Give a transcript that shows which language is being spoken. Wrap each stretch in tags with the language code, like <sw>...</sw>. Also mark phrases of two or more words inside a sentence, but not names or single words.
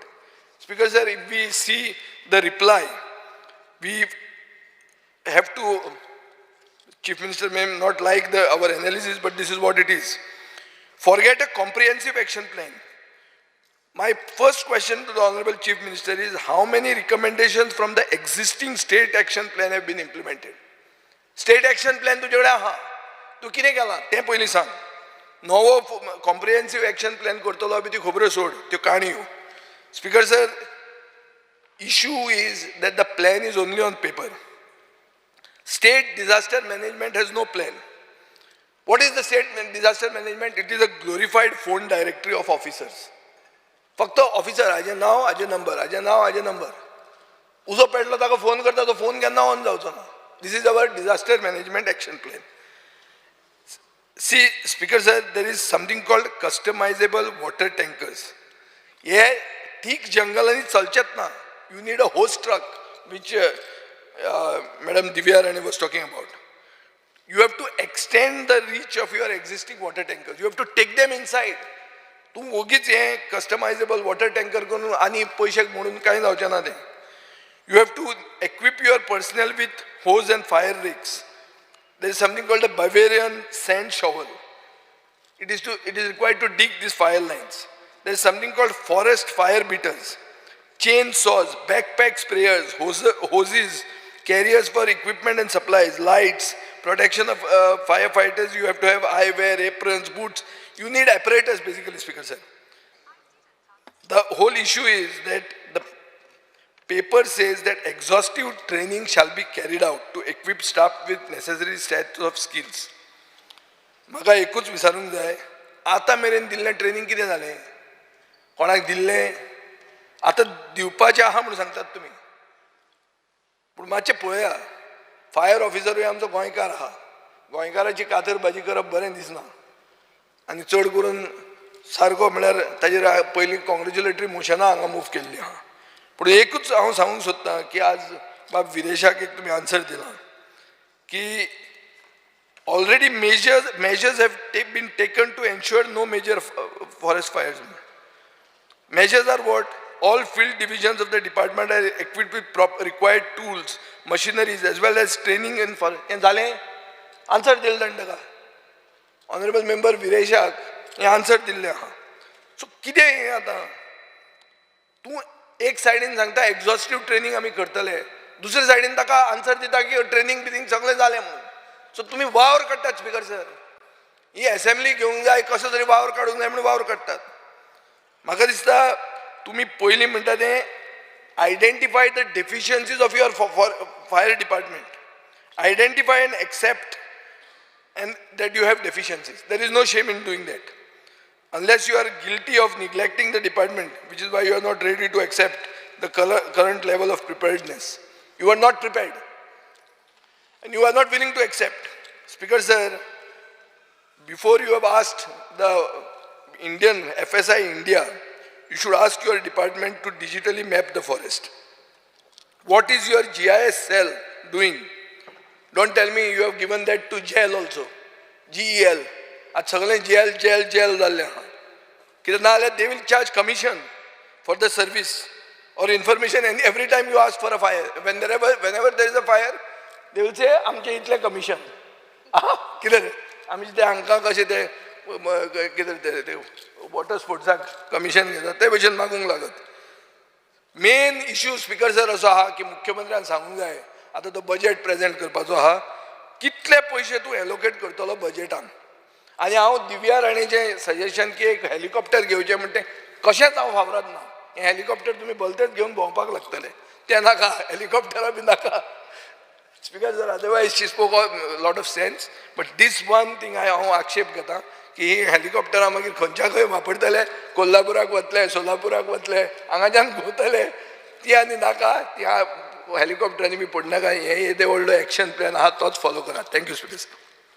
<en>Speaker sir, if we see the reply, we have to, Chief Minister may not like our analysis, but this is what it is. Forget a comprehensive action plan. My first question to the Honorable Chief Minister is, how many recommendations from the existing state action plan have been implemented? State action plan</en> <kok>तुझे आहा, तू किने केला ते पयली सांग. नवो</kok> <en>comprehensive action plan</en> <kok>करतलो अभी ती खबरो सोड, त्यो काणयो.</kok> <en>Speaker sir, issue is that the plan is only on paper. State disaster management has no plan. What is the state disaster management? It is a glorified phone directory of officers.</en> <kok>फक्त ऑफिसर हाजे नाव, हाजे नंबर, हाजे नाव, हाजे नंबर. उजो पेटलो ताका फोन करता, तो फोन केन्ना ऑन जावचो ना.</kok> <en>This is our disaster management action plan. See, Speaker sir, there is something called customizable water tankers.</en> <kok>ये ठीक जंगलांनी चलचेत ना.</kok> <en>You need a hose truck, which Madam Divya Rani was talking about. You have to extend the reach of your existing water tankers. You have to take them inside.</en> <kok>तू उगीच हे</kok> <en>customizable water tanker</en> <kok>करून आनी पैसे म्हणून कांय जावचें ना तें.</kok> <en>You have to equip your personnel with hose and fire rigs. There is something called a Bavarian sand shovel. It is required to dig these fire lines. There is something called forest fire beaters, chainsaws, backpack sprayers, hoses, carriers for equipment and supplies, lights, protection of firefighters. You have to have eyewear, aprons, boots. You need apparatus basically, Speaker sir. The whole issue is that the paper says that exhaustive training shall be carried out to equip staff with necessary sets of skills.</en> <kok>म्हाका एकूच विचारूंक जाय, आतां मेरेन दिल्लें ट्रेनिंग कितें जालें? कोणाक दिल्लें? आतां दिवपाचें आहा म्हणून सांगतात तुमी. पूण मातशें पळया, फायर ऑफिसरूय आमचो गोंयकार आहा. गोंयकाराची कातरबाजी करप बरें दिसना. आनी चड करून सारको म्हळ्यार ताजेर पयलीं</kok> <en>congratulatory motions</en> <kok>हांगा मूव केल्लीं आहा. पूण एकूच हांव सांगूंक सोदतां की आज बाब विदेशाक एक तुमी आन्सर दिला की</kok> <en>already measures have been taken to ensure no major forest fires. Measures are what? All field divisions of the department are equipped with required tools, machineries, as well as training in forest.</en> <kok>हें जालें? आन्सर दिलें ताणें ताका.</kok> <en>Honourable Member</en> <kok>विरेशाक हें आन्सर दिल्लें आहा. सो कितें हें आतां? तूं एक सायडीन सांगता</kok> <en>exhaustive training</en> <kok>आमी करतले, दुसरे सायडीन ताका आन्सर दिता की ट्रेनिंग बिनिंग सगळें जालें म्हणून. सो तुम्ही वावर काडटात</kok> <en>Speaker sir.</en> <kok>ही असेंब्ली घेवंक जाय, कसो तरी वावर काडूंक जाय म्हणून वावर काडटात. म्हाका दिसता तुम्ही पयलीं म्हणटा तें</kok> <en>identify the deficiencies of your fire department. identify and accept and that you have deficiencies. There is no shame in doing that. Unless you are guilty of neglecting the department, which is why you are not ready to accept the current level of preparedness. You are not prepared. And you are not willing to accept. Speaker sir, before you have asked the Indian FSI India, you should ask your department to digitally map the forest. What is your GIS cell doing? Don't tell me you have given that to GEL also. GEL.</en> <kok>आज सगळें GEL जाल्लें आहा. कित्याक ना जाल्यार</kok> <en>they will charge commission for the service or information, and every time you ask for a fire, whenever there is a fire, they will say</en> <kok>आमचे इतले कमिशन. कितें आमी ते हांकां कशें ते कितें ते वॉटर स्पोर्ट्साक कमिशन घेतात ते भशेन मागूंक लागत. मेन इश्यू</kok> <en>Speaker sir</en> <kok>असो आहा की मुख्यमंत्र्यान सांगूंक जाय, आता तो</kok> <en>budget present</en> <kok>करपाचो आहा, कितले पयशे तूं एलोकेट करतलो बजेटान. आनी हांव दिव्या राणेचें सजेशन की एक हेलिकॉप्टर घेवचें म्हणटा कशेंच हांव फावरात ना. हें हेलिकॉप्टर तुमी भलतेच घेवन भोंवपाक लागतले, तें नाका, हेलिकॉप्टरा बी नाका.</kok> <en>Speaker sir, otherwise she spoke lot of sense, but this one thing</en> <kok>हांव आक्षेप घेता की ही हेलिकॉप्टरां मागीर खंयच्या खंय वापरतले, कोल्हापुराक वतले, सोलापुराक वतले, हांगाच्यान भोंवतले, ती आनी नाका. ती हेलिकॉप्टरांनी बी पडनाका. हे व्हडलो</kok> <en>action plan</en> <kok>आहा तोच फॉलो करा.</kok> <en>thank you Speaker sir.</en>